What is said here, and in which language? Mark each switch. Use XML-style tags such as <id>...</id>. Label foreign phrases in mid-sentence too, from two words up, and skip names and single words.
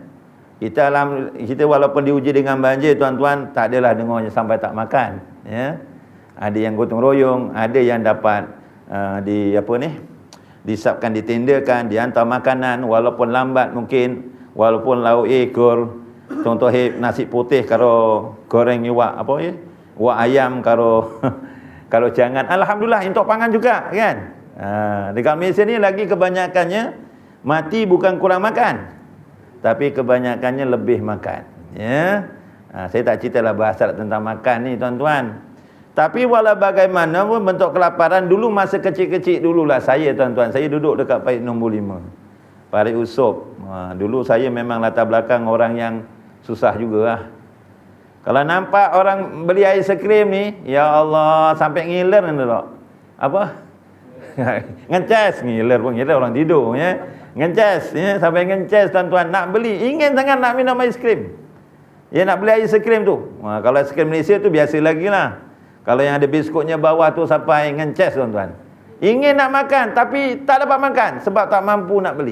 <ms>Kita walaupun diuji dengan banjir, tuan-tuan, tak adalah dengarnya sampai tak makan, ya. Ada yang gotong royong, ada yang dapat disapkan, ditendakan, dihantar makanan walaupun lambat mungkin, walaupun lauk ekor, contoh nasi putih</ms> <jv>karo goreng iwak wak ayam karo kalau jangan,</jv> <ms>alhamdulillah untuk pangan juga, kan. Dekat Malaysia ni lagi kebanyakannya mati bukan kurang makan, tapi kebanyakannya lebih makan, ya. Saya tak ceritalah bahasa tentang makan ni, tuan-tuan. Tapi walau bagaimana pun bentuk kelaparan dulu masa kecil-kecil dululah saya tuan-tuan. Saya duduk dekat Parit nombor 5. Parit Usop. Dulu saya memang latar belakang orang yang susah jugalah. Kalau nampak orang beli aiskrim ni,</ms> <ar>يا الله,</ar> <ms>sampai ngiler ni tak? Apa? Ngeces, ngiler pun ngiler orang tidur ya. Ngeces ya, sampai ngeces tuan-tuan nak beli, ingin sangat nak minum aiskrim. Ya nak beli aiskrim tu. Kalau aiskrim Malaysia tu biasa lagi lah. Kalau yang ada biskutnya bawah tu sampai ngeces tuan-tuan. Ingin nak makan tapi tak dapat makan sebab tak mampu nak beli.</ms>